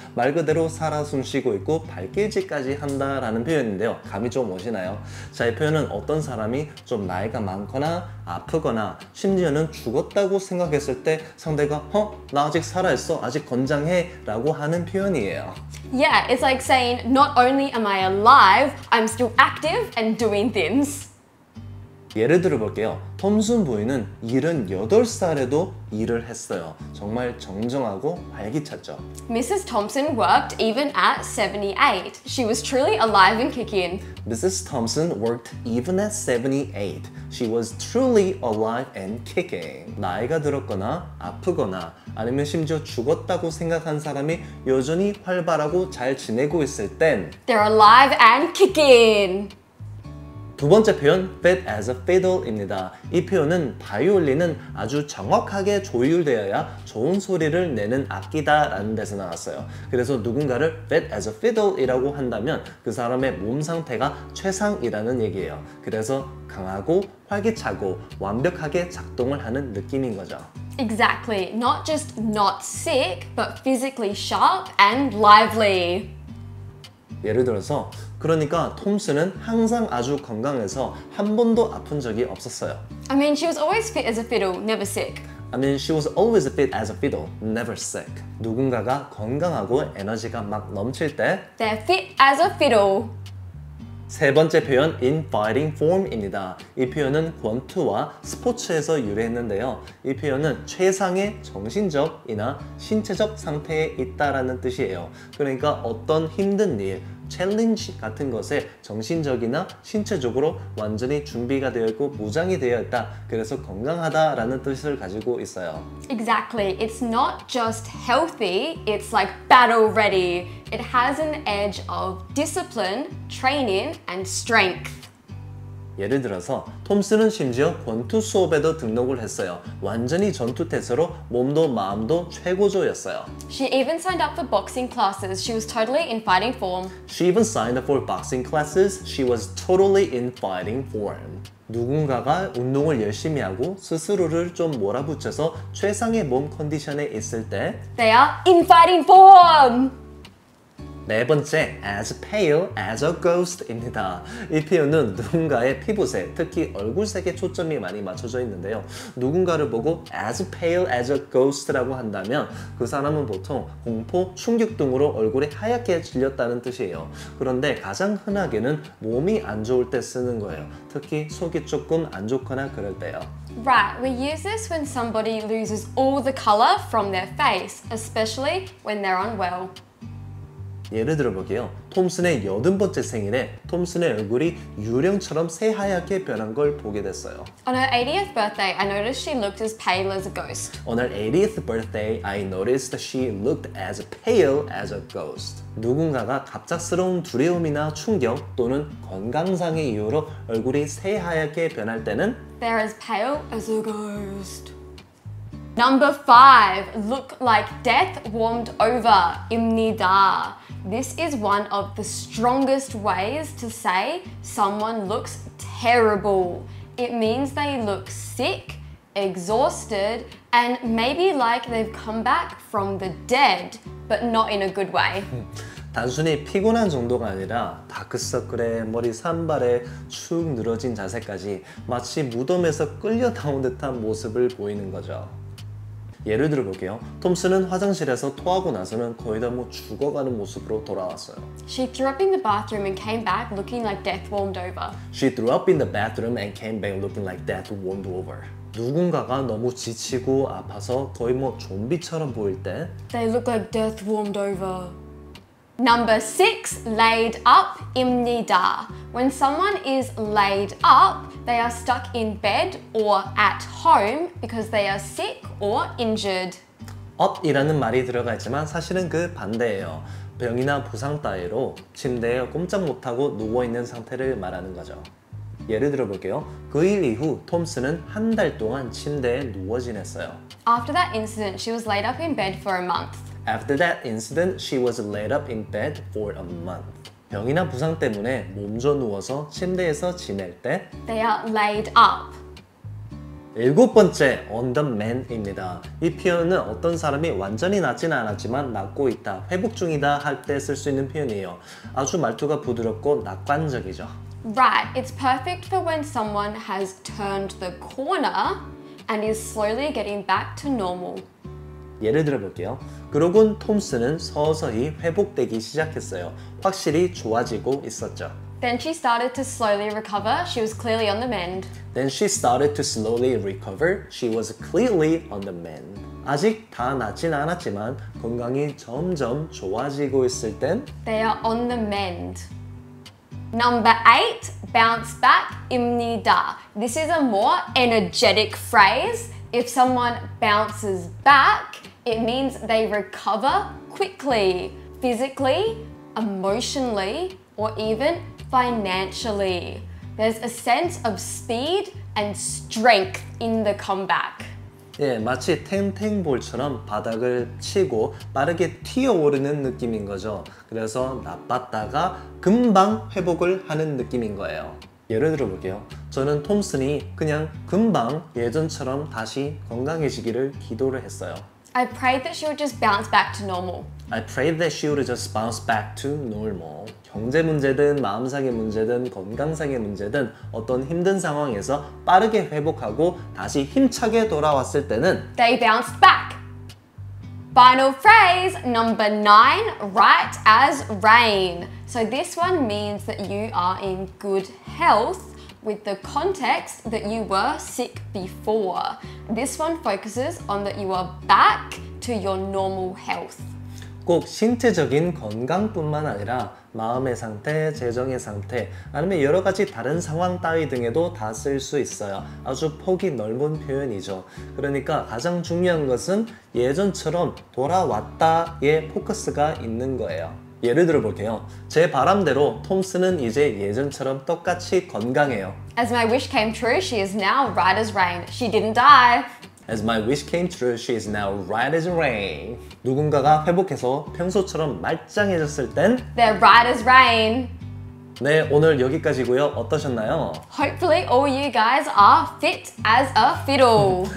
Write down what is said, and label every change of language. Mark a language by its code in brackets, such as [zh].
[ko] 말 그대로 살아 숨쉬고 있고 발길질까지 한다라는 표현인데요. 감이 좀 오시나요? 자, 이 표현은 어떤 사람이 좀 나이가 많거나 아프거나 심지어는 죽었다고 생각했을 때 상대가 나 아직 살아있어, 아직 건장해 라고 하는 표현이에요. [en] Yeah, it's like saying, not only am I alive, I'm still active and doing things. [ko] 예를 들어 볼게요. 톰슨 부인은 78살에도 일을 했어요. 정말 정정하고 활기찼죠. [en] Mrs. Thompson worked even at 78. She was truly alive and kicking. Mrs. Thompson worked even at 78. She was truly alive and kicking. [ko] 나이가 들었거나 아프거나 아니면 심지어 죽었다고 생각한 사람이 여전히 활발하고 잘 지내고 있을 땐 [en] They're alive and kicking. [ko] 두 번째 표현, [en] fit as a fiddle [ko] 입니다. 이 표현은 바이올린은 아주 정확하게 조율되어야 좋은 소리를 내는 악기다 라는 데서 나왔어요. 그래서 누군가를 [en] fit as a fiddle [ko] 이라고 한다면 그 사람의 몸 상태가 최상이라는 얘기예요. 그래서 강하고 활기차고 완벽하게 작동을 하는 느낌인 거죠. [en] Exactly. Not just not sick, but physically sharp and lively. [ko] 예를 들어서 그러니까 톰슨은 항상 아주 건강해서 한 번도 아픈 적이 없었어요. [en] I mean, she was always fit as a fiddle, never sick. I mean, she was always fit as a fiddle, never sick. [ko] 누군가가 건강하고 에너지가 막 넘칠 때 [en] They're fit as a fiddle. [ko] 세 번째 표현, [en] in fighting form [ko] 입니다. 이 표현은 권투와 스포츠에서 유래했는데요. 이 표현은 최상의 정신적이나 신체적 상태에 있다라는 뜻이에요. 그러니까 어떤 힘든 일, 챌린지 같은 것에 정신적이나 신체적으로 완전히 준비가 되어 있고 무장이 되어 있다. 그래서 건강하다라는 뜻을 가지고 있어요. [en] Exactly. It's not just healthy, it's like battle ready. It has an edge of discipline, training, and strength. [ko] 예를 들어서 톰슨은 심지어 권투 수업에도 등록을 했어요. 완전히 전투태세로 몸도 마음도 최고조였어요. [en] She even signed up for boxing classes. She was totally in fighting form. She even signed up for boxing classes. She was totally in fighting form. [ko] 누군가가 운동을 열심히 하고 스스로를 좀 몰아붙여서 최상의 몸 컨디션에 있을 때 [en] They are in fighting form! [ko] 네 번째, [en] as pale as a ghost [ko] 입니다. 이 표현은 누군가의 피부색, 특히 얼굴색에 초점이 많이 맞춰져 있는데요. 누군가를 보고 [en] as pale as a ghost [ko] 라고 한다면 그 사람은 보통 공포, 충격 등으로 얼굴이 하얗게 질렸다는 뜻이에요. 그런데 가장 흔하게는 몸이 안 좋을 때 쓰는 거예요. 특히 속이 조금 안 좋거나 그럴 때요. [en] Right, we use this when somebody loses all the color from their face, especially when they're unwell. [ko] 예를 들어 볼게요. 톰슨의 80번째 생일에 톰슨의 얼굴이 유령처럼 새하얗게 변한 걸 보게 됐어요. [en] On her 80th birthday, I noticed she looked as pale as a ghost. On her 80th birthday, I noticed that she looked as pale as a ghost. [ko] 누군가가 갑작스러운 두려움이나 충격 또는 건강상의 이유로 얼굴이 새하얗게 변할 때는 [en] They're as pale as a ghost. Number 5, look like death warmed over, [ko] 입니다. [en] This is one of the strongest ways to say someone looks terrible. It means they look sick, exhausted, and maybe like they've come back from the dead, but not in a good way. [ko] 단순히 피곤한 정도가 아니라 다크서클에 머리 산발에 축 늘어진 자세까지 마치 무덤에서 끌려 나온 듯한 모습을 보이는 거죠. 예를 들어 볼게요. 톰슨은 화장실에서 토하고 나서는 거의 다 죽어가는 모습으로 돌아왔어요. [en] She threw up in the bathroom and came back looking like death warmed over. She threw up in the bathroom and came back looking like death warmed over. [ko] 누군가가 너무 지치고 아파서 거의 좀비처럼 보일 때 [en] They look like death warmed over. Number 6, laid up [ko] 입니다. [en] When someone is laid up, they are stuck in bed or at home because they are sick or injured. [ko] up이라는 말이 들어가 있지만 사실은 그 반대예요. 병이나 부상 따위로 침대에 꼼짝 못하고 누워있는 상태를 말하는 거죠. 예를 들어 볼게요. 그 일 이후 톰슨은 한 달 동안 침대에 누워 지냈어요. [en] After that incident, she was laid up in bed for a month. After that incident, she was laid up in bed for a month. [ko] 병이나 부상 때문에 몸져 누워서 침대에서 지낼 때 [en] They are laid up. [ko] 일곱 번째, [en] on the mend [ko] 입니다. 이 표현은 어떤 사람이 완전히 낫지는 않았지만 낫고 있다, 회복 중이다 할 때 쓸 수 있는 표현이에요. 아주 말투가 부드럽고 낙관적이죠. [en] Right, it's perfect for when someone has turned the corner and is slowly getting back to normal. [ko] 예를 들어 볼게요. 그러곤 톰슨은 서서히 회복되기 시작했어요. 확실히 좋아지고 있었죠. [en] Then she started to slowly recover. She was clearly on the mend. Then she started to slowly recover. She was clearly on the mend. [ko] 아직 다 낫진 않았지만 건강이 점점 좋아지고 있을 땐 [en] They are on the mend. Number 8, bounce back, [ko] imnida. [en] This is a more energetic phrase. If someone bounces back, it means they recover quickly, physically, emotionally, or even financially. There's a sense of speed and strength in the comeback. [ko] 예, 마치 탱탱볼처럼 바닥을 치고 빠르게 튀어오르는 느낌인 거죠. 그래서 나빴다가 금방 회복을 하는 느낌인 거예요. 예를 들어 볼게요. 저는 톰슨이 그냥 금방 예전처럼 다시 건강해지기를 기도를 했어요. [en] I prayed that she would just bounce back to normal. I prayed that she would just bounce back to normal. [ko] 경제 문제든 마음상의 문제든 건강상의 문제든 어떤 힘든 상황에서 빠르게 회복하고 다시 힘차게 돌아왔을 때는 [en] They bounced back. Final phrase, number 9, right as rain. So this one means that you are in good health with the context that you were sick before. This one focuses on that you are back to your normal health. [ko] 꼭 신체적인 건강뿐만 아니라 마음의 상태, 재정의 상태, 아니면 여러 가지 다른 상황 따위 등에도 다 쓸 수 있어요. 아주 폭이 넓은 표현이죠. 그러니까 가장 중요한 것은 예전처럼 돌아왔다의 포커스가 있는 거예요. 예를 들어 볼게요. 제 바람대로 톰슨은 이제 예전처럼 똑같이 건강해요. [en] As my wish came true, she is now right as rain. She didn't die. As my wish came true, she is now right as rain. [ko] 누군가가 회복해서 평소처럼 말짱해졌을 땐 [en] They're right as rain. [ko] 네, 오늘 여기까지고요. 어떠셨나요? [en] Hopefully all you guys are fit as a fiddle.